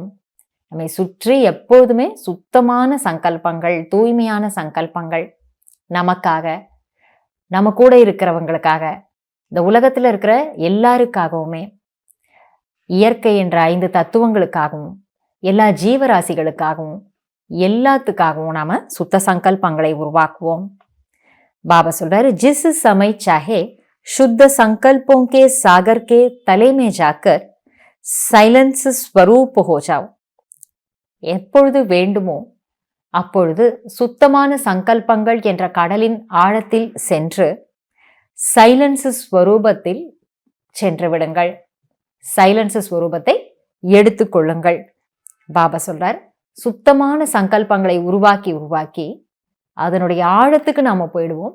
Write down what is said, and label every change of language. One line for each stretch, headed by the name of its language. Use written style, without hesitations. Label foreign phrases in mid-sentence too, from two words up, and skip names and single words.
Tamil: நம்மை சுற்றி எப்போதுமே சுத்தமான சங்கல்பங்கள், தூய்மையான சங்கல்பங்கள் நமக்காக, நம்ம கூட இருக்கிறவங்களுக்காக, இந்த உலகத்துல இருக்கிற எல்லாருக்காகவுமே, இயற்கை என்ற 5 தத்துவங்களுக்காகவும், எல்லா ஜீவராசிகளுக்காகவும், எல்லாத்துக்காகவும் நாம சுத்த சங்கல்பங்களை உருவாக்குவோம். பாபா சொல்றாரு,
Hindi: जिस समय चाहे शुद्ध संकल्पों के सागर के तले में जाकर साइलेंस स्वरूप हो जाओ.
Tamil: எப்பொழுது வேண்டுமோ அப்பொழுது சுத்தமான சங்கல்பங்கள் என்ற கடலின் ஆழத்தில் சென்று சைலன்ஸ் ஸ்வரூபத்தில் சென்று விடுங்கள். சைலன்ஸ் ஸ்வரூபத்தை எடுத்துக்கொள்ளுங்கள். பாபா சொல்றார், சுத்தமான சங்கல்பங்களை உருவாக்கி அதனுடைய ஆழத்துக்கு நாம போயிடுவோம்.